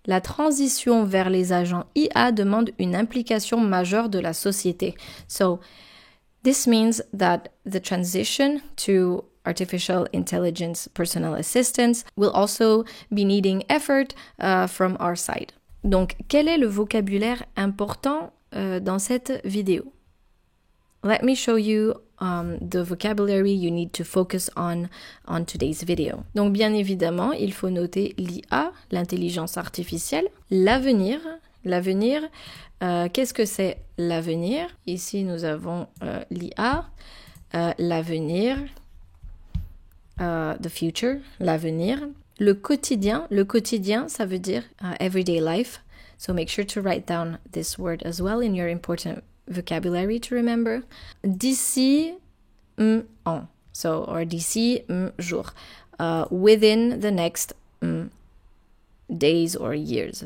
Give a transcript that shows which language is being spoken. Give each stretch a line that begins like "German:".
French: La transition vers les agents IA demande une implication majeure de la société.
English: So this means that the transition to artificial intelligence personal assistants will also be needing effort from our side.
French: Donc, quel est le vocabulaire important dans cette vidéo?
English: Let me show you the vocabulary you need to focus on today's video.
French: Donc, bien évidemment, il faut noter l'IA, l'intelligence artificielle, l'avenir. L'avenir, qu'est-ce que c'est l'avenir? Ici, nous avons l'IA, l'avenir,
English: the future,
French: l'avenir. Le quotidien, ça veut dire
English: everyday life. So make sure to write down this word as well in your important vocabulary to remember.
French: D'ici an, or d'ici jour.
English: Within the next days or years.